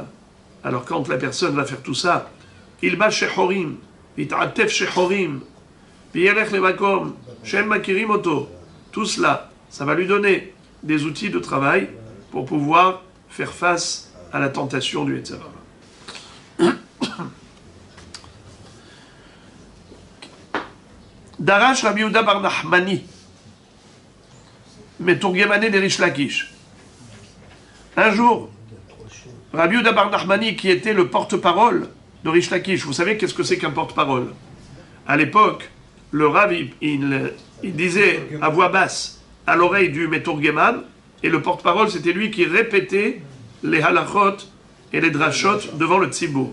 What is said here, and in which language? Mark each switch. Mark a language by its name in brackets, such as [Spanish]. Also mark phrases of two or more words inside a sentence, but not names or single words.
[French] Alors quand la personne va faire tout ça, il va chez Horim, il ta'atef chez Horim, tout cela, ça va lui donner des outils de travail pour pouvoir faire face à la tentation du [Hebrew] יצר הרע. [French] Darash Rabbi Yehuda bar Nachmani, Meturgemané des Rish Lakish. Un jour, Rabbi Yehuda bar Nachmani, qui était le porte-parole de Rish Lakish, vous savez qu'est-ce que c'est qu'un porte-parole? À l'époque, le Rav, il disait à voix basse à l'oreille du Meturgeman, et le porte-parole, c'était lui qui répétait les halachot et les drachot devant le tzibur.